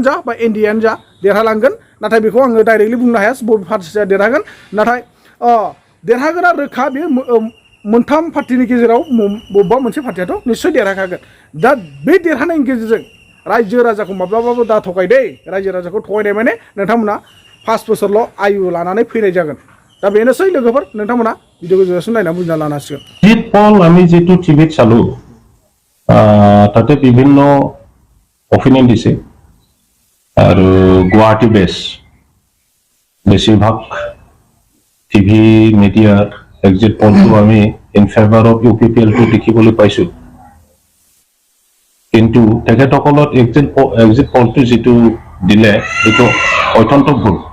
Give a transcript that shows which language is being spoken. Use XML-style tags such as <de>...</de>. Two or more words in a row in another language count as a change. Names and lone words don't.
<brx>जा बा NDAआनो जा देरहालांगोन नाथाय बेखौ आङो डाइरेक्टलि बुंनो हाया बबे पार्टिया देरहागोन नाथाय देरहागोना रोखा बे मोनथाम पार्टिनि गेजेराव बबेबा मोनसे पार्टियाथ' निस्सय देरहाखागोन दा बे देरहानायनि गेजेरजों रायजो राजाखौ माब्लाबाबो दा थगाय दे रायजो राजाखौ थगायनाय माने नोंथांमोना 5 बोसोरल' आयु लानानै फैनाय जागोन दा बेनोसै लोगोफोर नोंथांमोना भिडिअखौ जोबजासिम नायना बुजिना लानो हासिगोन</brx> <as>জিত পল আমি যেটো টিভিত চালো তাতে বিভিন্ন অপিনিয়ন দিছে আৰু গুৱাহাটী বেছ বেছিভাগ</as> <en>TV mediar exit pollto</en> <as>আমি</as> <en>in favour of</en> <as>UPPLটো দেখিবলৈ পাইছো কিন্তু তেখেতসকলত</as> <en>exit pollto</en> <as>যেটো দিলে সেইটো অত্যন্ত ভুল</as>